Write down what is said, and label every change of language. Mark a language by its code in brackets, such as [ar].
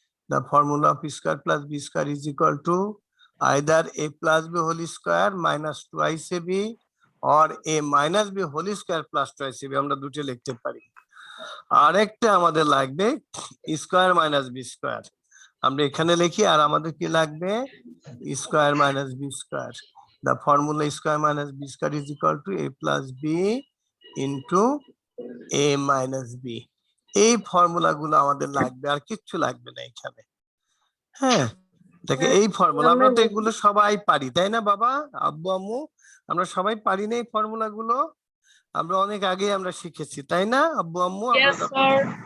[en] The formula of square plus b square is equal to either a plus b whole square minus twice ab or a minus b whole square plus twice ab, [bn] আমরা দুটো লিখতে পারি। আরেকটা আমাদের লাগবে square minus B square, আমরা এখানে লিখি। আর আমাদের কি লাগবে square minus B square. [en] The formula square minus b square is equal to a plus b into a minus b। [bn] এই ফর্মুলা গুলো আমাদের লাগবে, আর কিচ্ছু লাগবে না এখানে। হ্যাঁ, দেখে এই ফর্মুলা আমরা তো এগুলো সবাই পারি, তাই না বাবা, আব্বু আম্মু? আমরা সবাই পারি না এই ফর্মুলা গুলো? আমরা অনেক আগে আমরা শিখেছি, তাই না আব্বু আম্মু? [en] Yes, sir.